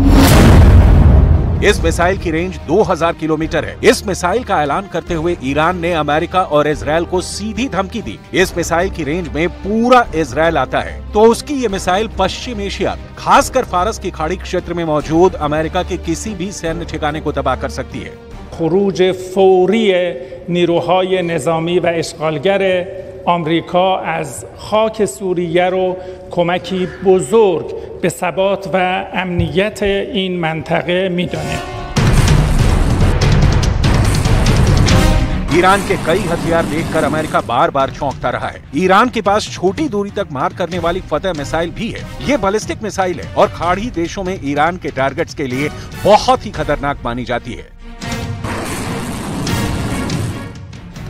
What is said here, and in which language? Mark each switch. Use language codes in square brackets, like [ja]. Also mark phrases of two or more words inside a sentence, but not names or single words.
[hi] इस मिसाइल की रेंज 2000 किलोमीटर है। इस मिसाइल का ऐलान करते हुए ईरान ने अमेरिका और इजराइल को सीधी धमकी दी। इस मिसाइल की रेंज में पूरा इजराइल आता है, तो उसकी ये मिसाइल पश्चिम एशिया, खासकर फारस की खाड़ी क्षेत्र में मौजूद अमेरिका के किसी भी सैन्य ठिकाने को तबाह कर सकती है। [fa] خروج فوری نیروهای نظامی و اشغالگر آمریکا از خاک سوریه رو کمکی بزرگ به ثبات و امنیت این منطقه می‌دونه. [hi] ईरान के कई हथियार देखकर अमेरिका बार बार चौंकता रहा है। ईरान के पास छोटी दूरी तक मार करने वाली फतह मिसाइल भी है। ये [en] ballistic missile [hi] है और खाड़ी देशों में ईरान के टारगेट्स के लिए बहुत ही खतरनाक मानी जाती है।